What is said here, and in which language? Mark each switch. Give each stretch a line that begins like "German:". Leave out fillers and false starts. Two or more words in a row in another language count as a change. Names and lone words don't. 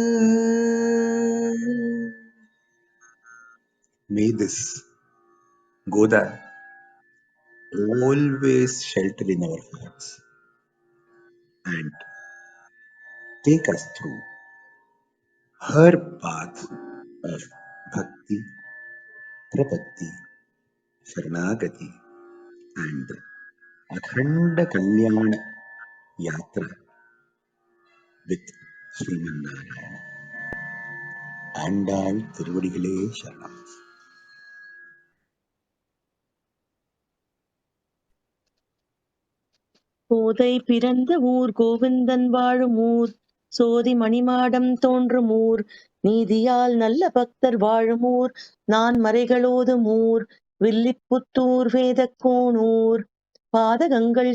English: May this Goda always shelter in our hearts and take us through her path of bhakti, prapatti, sharanagati and
Sanskrit: अखण्ड कल्याण यात्रा
English: with Sriman Narayana.
Tamil: ஆண்டாள் திருவடிகளே சரணம். கோதை பிறந்த ஊர் கோவிந்தன் வாழும் ஊர் சோதி மணிமாடம் தோன்றும் ஊர் நீதியால் நல்ல பக்தர் வாழும் ஊர் நான் மறைகளோதும் ஊர் வில்லிப்புத்தூர் வேதக்கோனூர் பாதகங்கள்